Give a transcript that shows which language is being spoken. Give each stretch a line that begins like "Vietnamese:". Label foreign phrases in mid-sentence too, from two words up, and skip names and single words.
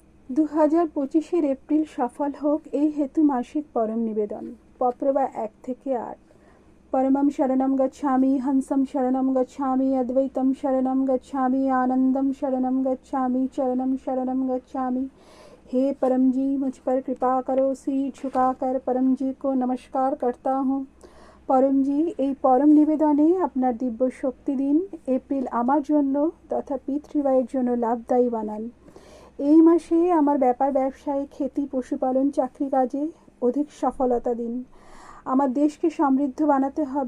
Bangla: 2025 এপ্রিল সফল হোক এই হেতু মাসিক পরম নিবেদন। পত্রবা 1 থেকে 8।
Sanskrit: परमं शरणं गच्छामि, हंसं शरणं गच्छामि, अद्वैतं शरणं गच्छामि, आनंदम शरणं गच्छामि, चरणं शरणं गच्छामि।
Hindi: हे परम जी, मुझ पर कृपा करो। सिर झुकाकर परम जी को नमस्कार करता हूँ। परम जी,
Bangla: এই পরম নিবেদনে আপনার দিব্য শক্তি দিন। এপ্রিল আমার জন্য তথা পৃথিবীর জন্য লাভদায়ী বানান। এই মাসে আমার ব্যাপার ব্যবসায়, খেতি, পশুপালন, চাকরি কাজে অধিক সফলতা দিন। আমার দেশকে সমৃদ্ধ বানাতে হবে।